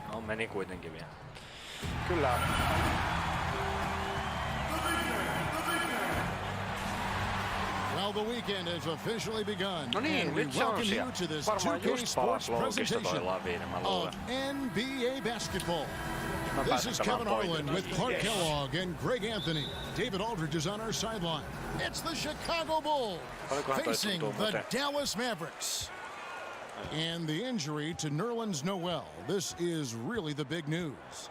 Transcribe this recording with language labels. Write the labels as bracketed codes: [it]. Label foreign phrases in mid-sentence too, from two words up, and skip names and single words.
[fi] No meni kuitenkin vielä. Kyllä. [en] Well, the weekend has officially begun. [fi] No niin, nyt se on siellä. Varmaan just palas loukista toi Lavine, mä luulen. [en] NBA basketball. This is Kevin Harlan with Clark Kellogg and Greg Anthony. David Aldridge is on our sideline. It's the Chicago Bulls facing the Dallas Mavericks. And the injury to Nerlens Noel. This is really the big news.